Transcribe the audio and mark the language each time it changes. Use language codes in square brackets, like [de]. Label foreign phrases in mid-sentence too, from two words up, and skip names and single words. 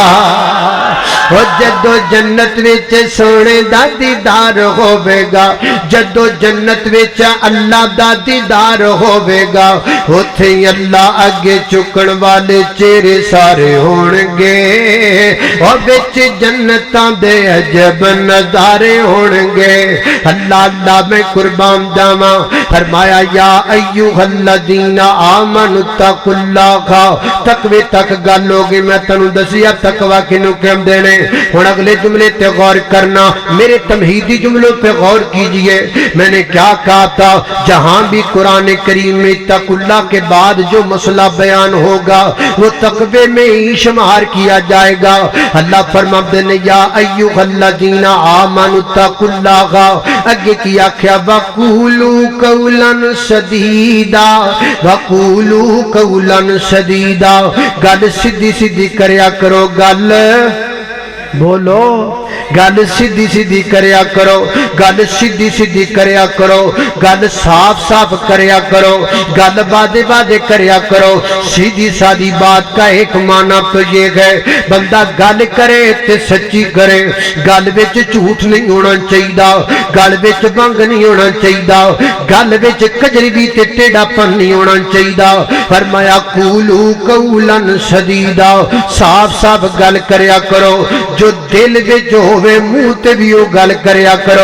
[pa] او جدوں جنت وچ سونے دا دیدار ہووے گا جدوں جنت وچ اللہ دا دیدار ہووے گا اوتھے اللہ اگے چکن والے چہرے سارے ہون گے. اور وچ جنتاں دے عجب نظارے ہون گے. اللہ اللہ میں قربان جاواں فرمایا [ar] يا أيها الذين آمنوا اتقوا الله. [pa] تقوے تک گل ہو گئی میں تینوں دسیا تقوا کنوں کہندے نے. ہن اگلے جملے پے غور کرنا [ur] میرے تمہیدی جملوں پے غور کیجیے. میں نے کیا کہا تھا جہاں بھی قرآن کریم میں اتقوا اللہ کے بعد جو مسئلہ بیان ہوگا وہ تقوے میں ہی شمار کیا جائے گا. [pa] اللہ فرماتے نے [ar] يا أيها الذين آمنوا اتقوا الله [pa] اگے کی آکھیا [ar] وقولوا قولا سديدا وقولوا قولا سديدا. [pa] گل سیدھی سیدھی کریا کرو گل بولو گل سیدھی سیدھی کریا کرو گل سیدھی سیدھی کریا کرو گل صاف صاف کریا کرو گل وادے وادے کریا کرو. [ur] سیدھی سادی بات کا ایک معنی تو یہ ہے [pa] بندہ گل کرے تے سچی کرے. گل وچ جھوٹ نہیں ہونا چاہیے گل وچ بھنگ نہیں ہونا چاہیے گل وچ کجروی تے ٹیڑھاپن نہیں ہونا چاہیے. فرمایا [ar] قولوا قولا سديدا [pa] صاف صاف گل کریا کرو جو دل وچ ہووے منہ تے بھی او گل کریا کرو.